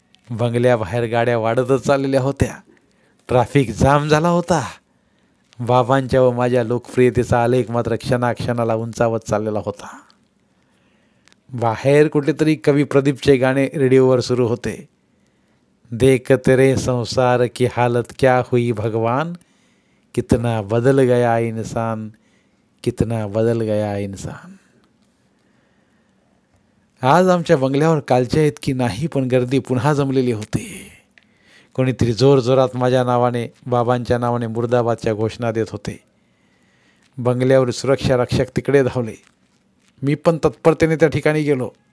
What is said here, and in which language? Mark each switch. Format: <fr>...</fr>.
<mr>बंगल्याबाहेर गाड्या वाढतच चाललेल्या होत्या. ट्रॅफिक जाम झाला होता. बाबांच्या व माझ्या लोकप्रियतेचा आलेख मात्र क्षणाक्षणाला उंचावत चाललेला होता. बाहेर कुठेतरी कवी प्रदीपचे गाणे रेडिओवर सुरू होते.</mr> <hi>देख तेरे संसार की हालत क्या हुई भगवान, कितना बदल गया इंसान, कितना बदल गया इंसान.</hi> <mr>आज आमच्या बंगल्यावर कालच्या इतकी नाही पण गर्दी पुन्हा जमलेली होती. कोणीतरी जोरजोरात माझ्या नावाने बाबांच्या नावाने मुर्दाबादच्या घोषणा देत होते. बंगल्यावर सुरक्षा रक्षक तिकडे धावले. मी पण तत्परतेने त्या ठिकाणी गेलो.</mr>